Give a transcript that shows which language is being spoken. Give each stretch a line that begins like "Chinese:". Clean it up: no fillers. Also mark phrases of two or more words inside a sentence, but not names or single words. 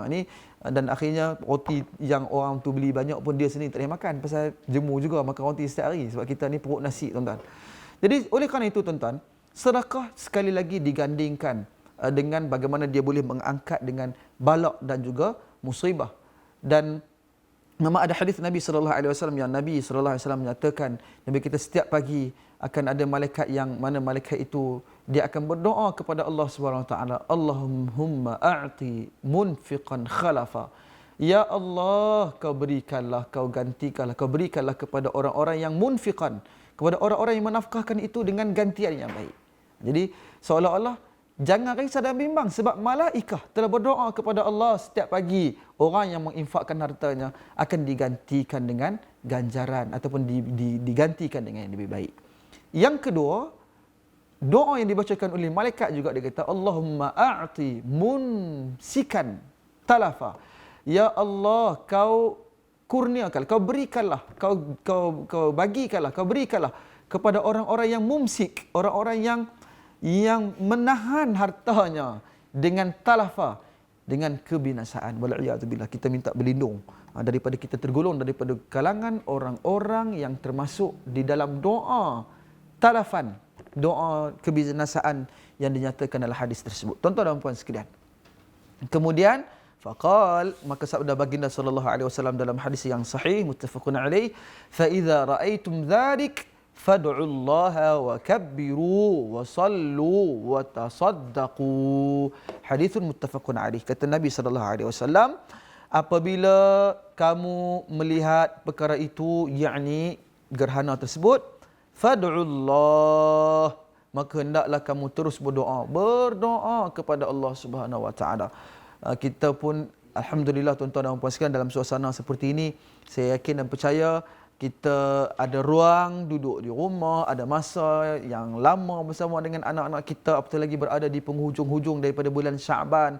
Malay: Dan akhirnya roti yang orang tu beli banyak pun dia sendiri tak boleh makan, pasal jemu juga makan roti setiap hari. Sebab kita ni perut nasi, tuan-tuan. Jadi oleh kerana itu tuan-tuan, sedekah sekali lagi digandingkan dengan bagaimana dia boleh mengangkat dengan balak dan juga musibah. Dan memang ada hadis Nabi
Arabic: صلى الله عليه وسلم
Malay: yang Nabi
Arabic: صلى الله عليه وسلم
Malay: menyatakan, Nabi kita setiap pagi akan ada malaikat yang mana malaikat itu dia akan berdoa kepada
Arabic: الله سبحانه وتعالى, اللهم أعط منفقا خلفا.
Malay: Ya Allah, kau berikanlah, kau gantikanlah, kau berikanlah kepada orang-orang yang munfiqan, kepada orang-orang yang menafkahkan itu dengan gantian yang baik. Jadi seolah-olah jangan risau dan bimbang, sebab malaikah telah berdoa kepada Allah setiap pagi. Orang yang menginfakkan hartanya akan digantikan dengan ganjaran ataupun digantikan dengan yang lebih baik. Yang kedua, doa yang dibacakan oleh malaikat juga, dia kata
Arabic: اللهم أعط ممسكا تلفا.
Malay: Ya Allah, kau kurniakanlah, kau berikanlah, kau bagikanlah, kau berikanlah kepada orang-orang yang mumsik, orang-orang yang menahan hartanya dengan talafa, dengan kebinasaan. Wal'iyadzubillah, kita minta berlindung daripada kita tergolong daripada kalangan orang-orang yang termasuk di dalam doa talafan, doa kebinasaan yang dinyatakan dalam hadis tersebut. Tuan-tuan dan puan sekalian. Kemudian faqal, maka sabda baginda
Arabic: صلى الله عليه وسلم
Malay: dalam hadis yang sahih
Arabic: متفق عليه, فإذا رأيتم ذلك فادعوا الله وكبروا وصلوا وتصدقوا. حديث متفق عليه.
Malay: Kata Nabi
Arabic: صلى الله عليه وسلم,
Malay: apabila kamu melihat perkara itu, yakni gerhana tersebut,
Arabic: فادعوا الله,
Malay: maka hendaklah kamu terus berdoa kepada
Arabic: الله سبحانه وتعالى.
Malay: Kita pun alhamdulillah tuan-tuan dan puan sekalian, dalam suasana seperti ini saya yakin dan percaya kita ada ruang duduk di rumah, ada masa yang lama bersama dengan anak-anak kita, apatah lagi berada di penghujung-hujung daripada bulan Syaban.